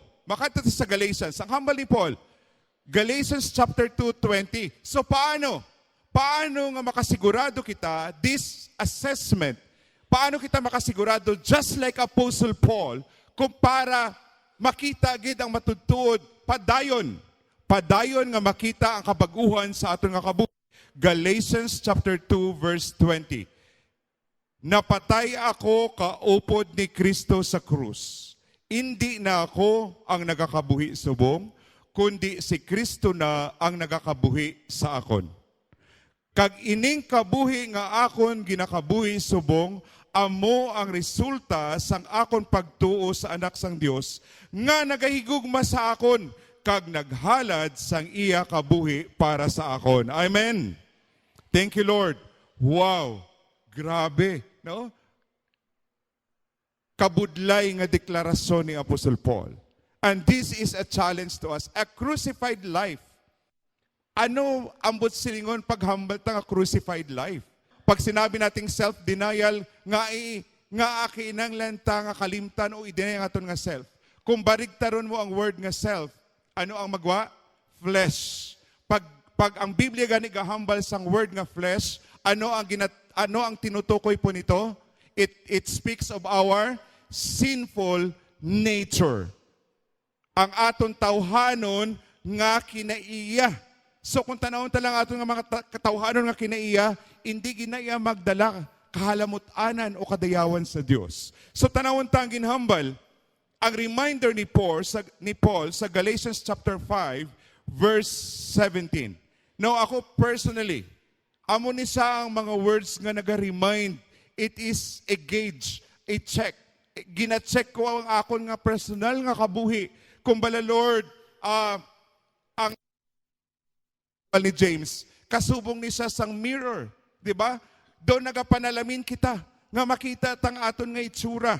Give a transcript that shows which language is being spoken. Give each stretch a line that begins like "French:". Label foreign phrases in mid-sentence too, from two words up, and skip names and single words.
Hiligaynon: Makita sa Galatians. Ang hambal ni Paul, Galatians chapter 2:20. So paano? Paano nga makasigurado kita
English: this assessment?
Hiligaynon: Paano kita makasigurado
English: just like
Hiligaynon: Apostle Paul kung para makita gid ang matudtuod padayon nga makita ang kabaguhan sa aton nga kabuhi. Galatians chapter 2 verse 20. Napatay ako kaupod ni Kristo sa krus. Hindi na ako ang nagakabuhi subong, kundi si Kristo na ang nagakabuhi sa akon. Kag ining kabuhi nga akon ginakabuhi subong, amo ang resulta sang akon pagtuo sa anak sang Dios nga nagahigugma sa akon kag naghalad sang iya kabuhi para sa akon.
English: Amen. Thank you, Lord. Wow.
Hiligaynon: Grabe, no? Kabudlay nga deklarasyon ni Apostle Paul.
English: And this is a challenge to us. A crucified life.
Hiligaynon: Ano ambot silingon paghambal ta nga
English: crucified life?
Filipino: Pag sinabi nating self-denial,
Hiligaynon: nga akinang lanta nga kalimtan o i-deny ang aton nga self. Kung barigtaron mo ang word nga self, ano ang magwa? Flesh. Pag ang Biblia gani gahambal sang word nga flesh,
Filipino: ano ang tinutukoy po nito?
English: It speaks of our sinful nature.
Hiligaynon: Ang aton tawhanon nga kinaiya. So kung tanawon ta lang aton nga mga katawhanon nga kinaiya, hindi ginaya magdala kahalamot-anan o kadayawan sa Dios. So tanawon ta ang ginhambal, ang reminder ni Paul sa Galatians chapter 5 verse 17. Now ako personally, amo ni sa ang mga words nga naga-remind,
English: it is a gauge, a check.
Hiligaynon: Gina-check ko ang akon nga personal nga kabuhi. Kung bala Lord, ang ni James, kasubong ni siya sang mirror, di ba? Doon nagapanalamin kita, nga makita tang aton nga itsura.